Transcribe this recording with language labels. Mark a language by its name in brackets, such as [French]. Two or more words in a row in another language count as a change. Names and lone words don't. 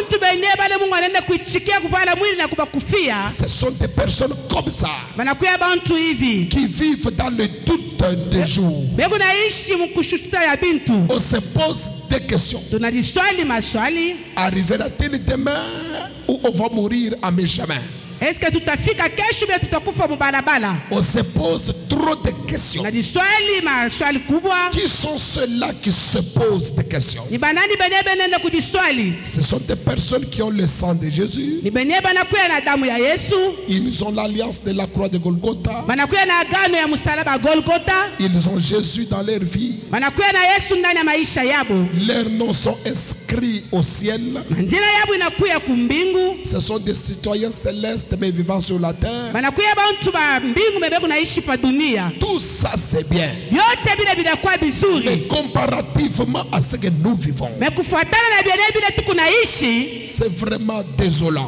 [French] Ce sont des personnes comme ça qui vivent dans le doute des jours. On se pose des questions. Arrivera-t-il demain ou on va mourir à mi-chemin? Est-ce que [Swahili] tu tafika kesho bila tutakufa mubalabala? [French] On se pose trop de questions. [Swahili] Na diswali maswali kubwa. [French] Qui sont ceux-là qui se posent des questions? [Swahili] Ni banani benye benenda kudiswali? [French] Ce sont des personnes qui ont le sang de Jésus. [Swahili] Ni benye banakuya na damu ya Yesu. [French] Ils ont l'alliance de la croix de Golgotha. [Swahili] Banakuya na agano ya msalaba Golgotha. [French] Ils ont Jésus dans leur vie. [Swahili] Banakuya na Yesu ndani ya maisha yabo. [French] Leurs noms sont inscrits au ciel. [Swahili] Njina yabo inakuya kumbingu. [French] Ce sont des citoyens célestes mais vivant sur la terre. Tout ça c'est bien. Mais comparativement à ce que nous vivons, c'est vraiment désolant.